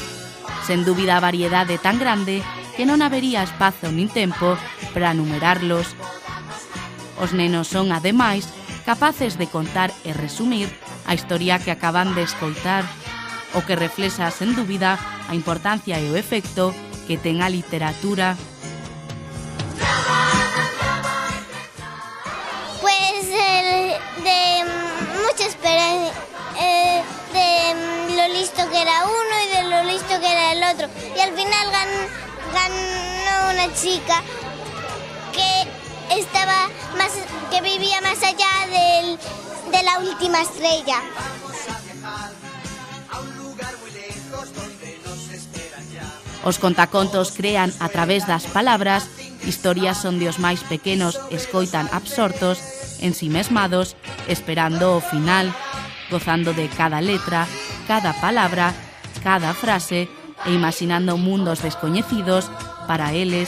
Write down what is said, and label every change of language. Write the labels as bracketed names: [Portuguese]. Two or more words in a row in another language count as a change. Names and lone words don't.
[Galician] Sen dúbida a variedade tan grande que non habería espazo nin tempo para numerarlos. Os nenos son, ademais, capaces de contar e resumir a historia que acaban de escoitar, o que reflexa, sen dúbida, a importancia e o efecto que ten a literatura. [Spanish] Pues de mucha experiencia, de lo listo que era uno y de lo listo que era el otro. Y al final ganó una chica que vivía más allá de la última estrella. [Galician] Os contacontos crean a través das palabras historias onde os máis pequenos escoitan absortos, ensimesmados, esperando o final, gozando de cada letra, cada palabra, cada frase e imaginando mundos descoñecidos para eles.